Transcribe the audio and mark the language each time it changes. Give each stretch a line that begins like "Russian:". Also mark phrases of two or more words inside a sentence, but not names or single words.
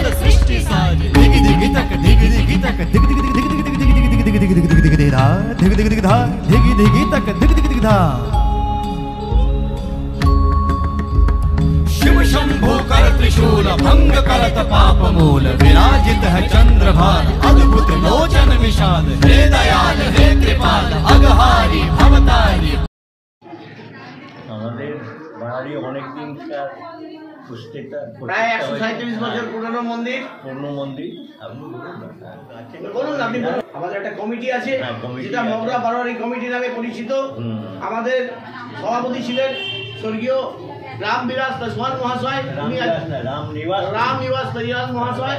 Hindi: सृष्टि साजे दिगि दिगि तक दिगि दिगि तक दिगि दिगि दिगि दिगि दिगि दिगि दिगि दिगि दिगि दिगि धा दिगि दिगि दिगि धा दिगि दिगि तक दिगि दिगि दिगि धा शिव शंभो कर त्रिशूल भंग करत पाप मूल विराजित है चंद्रभार अद्भुत लोचन विशाल हे दयाल हे कृपाल अगहारी भवतारी
Bangla: আমাদের বাড়ি অনেকদিনকার প্রায় 137 বছর পুরনো মন্দির বলুন আপনি বলুন। আমাদের একটা কমিটি আছে যেটা মগরা বারোয়ারি কমিটি নামে পরিচিত। আমাদের সভাপতি ছিলেন স্বর্গীয় রামবিলাস পাসওয়ান মহাশয়, রামনিবাস তৈয়াল মহাশয়।